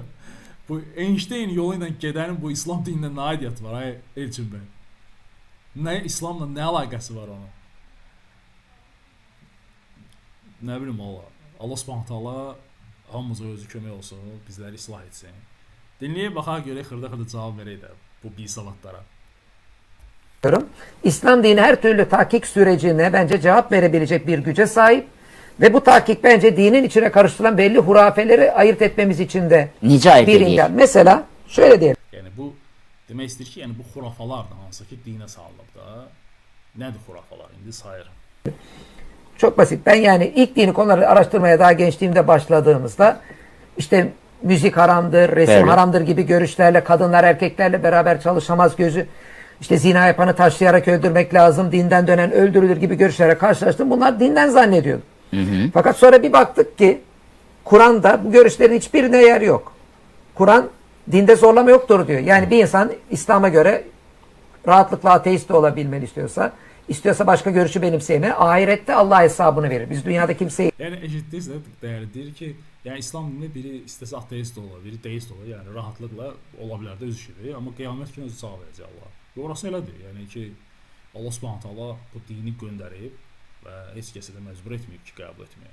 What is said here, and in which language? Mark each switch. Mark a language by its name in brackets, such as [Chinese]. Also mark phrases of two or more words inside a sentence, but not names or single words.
[Azerbaijani] Bu Einstein'in yolu ilə gedənin bu İslam dinində nə aidiyyəti var, Elçin bəy? İslamla nə əlaqəsi var onun? Nə bilim [Arabic] الله سبحانه وتعالى [Azerbaijani] hamımıza özü kömək olsun, bizləri islah etsin. Dinləyib baxaq görək, xırda cavab verək də bu bisavatlara. [Turkish] İslam dini her türlü tahkik sürecine bence cevap verebilecek bir güce sahip ve bu tahkik bence dinin içine karıştırılan belli hurafeleri ayırt etmemiz için de bir engel. Mesela şöyle diyelim. Yani bu demək istəyir ki, yəni bu xurafalar da hansı ki dinə salınıb da. Nədir xurafalar? İndi sayırım. Çok basit. Ben yani ilk dini konuları araştırmaya daha gençliğimde başladığımızda işte müzik haramdır, resim haramdır gibi görüşlerle kadınlar erkeklerle beraber çalışamaz gözü. İşte zina yapanı taşlayarak öldürmek lazım, dinden dönen öldürülür gibi görüşlere karşılaştım. Bunlar dinden zannediyordum. Fakat sonra bir baktık ki Kur'an'da bu görüşlerin hiçbirine yer yok. Kur'an dinde zorlama yoktur diyor. Yani bir insan İslam'a göre rahatlıkla ateist de olabilmeni istiyorsa başka görüşü benimseyene ahirette Allah hesabını verir. Biz dünyada kimseyi [Azerbaijani] Yəni eşitdinizsə, dəyərli deyir ki, yəni İslam dinində biri istəsə ateist də ola, biri deist ola, yəni rahatlıqla ola bilər də öz işidir, amma qiyamət günü özü cavab verəcək Allah. Orası elədir. Yəni ki, [Arabic] الله سبحانه وتعالى [Azerbaijani] bu dini göndərib və heç kəsi də məcbur etməyib ki, qəbul etməyə.